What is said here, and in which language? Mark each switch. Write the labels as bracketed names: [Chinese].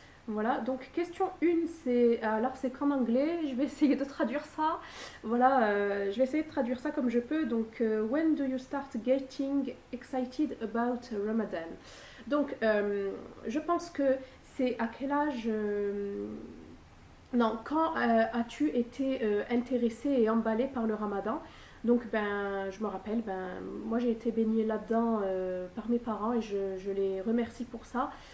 [French] Voilà, donc question 1, c'est qu'en anglais, je vais essayer de traduire ça. Voilà, je vais essayer de traduire ça comme je peux. [English] Donc, when do you start getting excited about Ramadan? [French] Donc, je pense que c'est à quel âge... non, quand as-tu été intéressé et emballé par le Ramadan? Donc, ben, je me rappelle, ben, moi j'ai été baignée là-dedans par mes parents et je les remercie pour ça.